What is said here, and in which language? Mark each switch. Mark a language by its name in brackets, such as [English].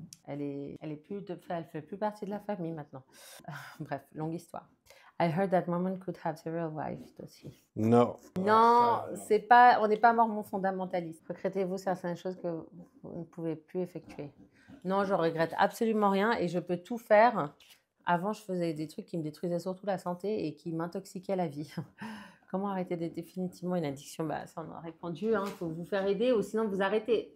[French] Elle fait plus partie de la famille maintenant. Bref, longue histoire. [English] I heard that Mormon could have several wives [French] aussi. [English] No. [French] Non, on n'est pas mormon fondamentaliste. Regrettez-vous certaines choses que vous ne pouvez plus effectuer? Non, je regrette absolument rien et je peux tout faire. Avant, je faisais des trucs qui me détruisaient surtout la santé et qui m'intoxiquaient la vie. Comment arrêter définitivement une addiction? Bah, ça, on a répondu. Il faut vous faire aider ou sinon vous arrêtez.